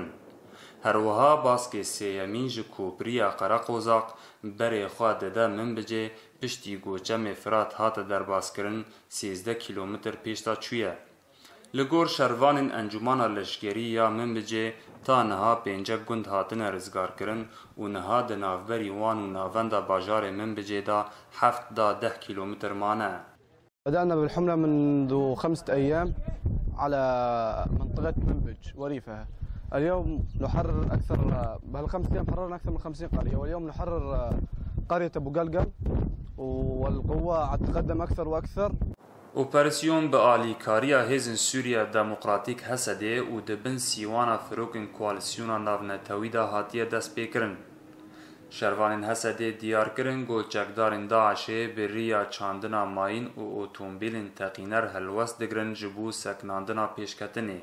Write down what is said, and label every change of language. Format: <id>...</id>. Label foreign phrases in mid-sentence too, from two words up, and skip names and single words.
<ku>Herwiha baskê sêyemîn ji Kopriya Qereqozaq berê xwe dide min bicê piştî goçemê Firat hate derbazkirin 13 kîlometr pêş ta çûye. Li gor şervanên Encumana Leşkerî ya min bicê ta niha pêncek gund hatine rizgarkirin û niha di navberî wan û navenda bajarê min bicê da 7 da 10 kîlometr mane.</ku> <ar>بدأنا بالحملة منذ 5 أيام على منطقة منبج وريفها. اليوم نحرر أكثر بهال5 أيام حررنا أكثر من 50 قرية، واليوم نحرر قرية أبو قلقل والقوة تتقدم أكثر وأكثر.</ar> <ku>Operasyon bi alîkariya Hêzên Sûriya Demokratîk Hesedê û di bin sîwana firokên koalîsyona navnetewî da hatiye destpêkirin. Şervanên Hesedê diyar kirin got çekdarên Daişê bi rêya çandina mayîn û otomobîlên teqîner helwest digirin ji bo sekinandina pêşketinê.</ku>